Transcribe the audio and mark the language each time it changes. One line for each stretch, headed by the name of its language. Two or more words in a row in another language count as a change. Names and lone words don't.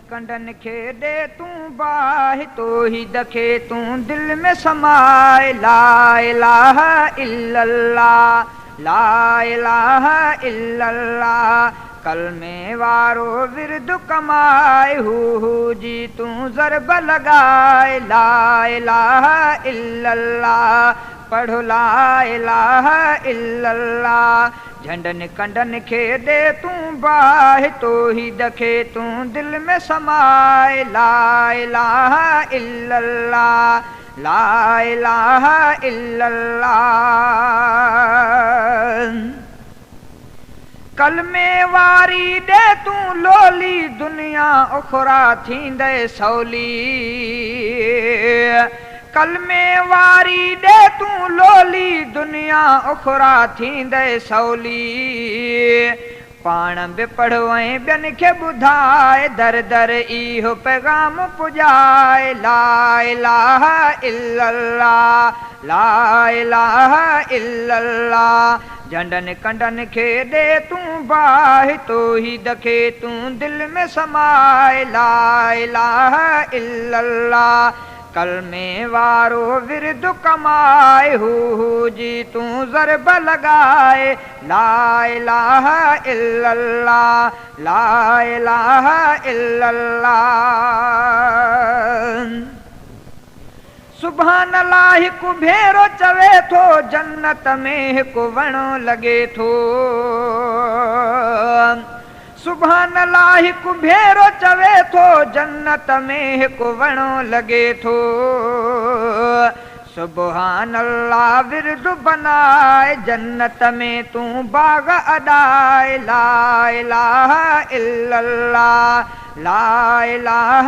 Sindhi: कंडन खे दे तू बाहि तो ही दखे तू दिल में समाए।
Arabic: لا إله إلا الله لا إله إلا الله
Sindhi: कलमे वारो विरद कमाए। हू जी तू ज़रब लगाए।
Arabic: لا إله إلا الله पढ़ो لا إله إلا الله.
Sindhi: झंडन कंडन खे दे तू बाहि तो ही दखे तू दिल में समाए।
Arabic: لا إله إلا الله لا إله إلا الله.
Sindhi: कलमे वारी दे तू लोली दुनिया उखरा थींदे सौली। कलमे वारी दे तू लोली दुनिया उखरा थींदे सौली। पाण बि पढ़ो ऐं ॿियनि खे ॿुधाए दर दर इहो पैगाम पुॼाए।
Arabic: لا إله إلا الله لا إله إلا الله.
Sindhi: झंडन कंडन खे दे तू बाहि तो ही दखे तू दिल में समाए।
Arabic: لا إله إلا الله
Sindhi: कलमे वारो विरद कमाए। हू जी तू ज़रब लगाए।
Arabic: لا إله إلا الله لا إله إلا الله. سبحان الله
Sindhi: हिकु भेरो चवे थो जन्नत में हिकु वणो लगे थो।
Arabic: سبحان الله
Sindhi: हिकु भेरो चवे थो जन्नत में हिकु वणो लगे थो।
Arabic: سبحان الله
Sindhi: विरद बनाए जन्नत में तू बाग अडाए।
Arabic: لا إله إلا الله لا إله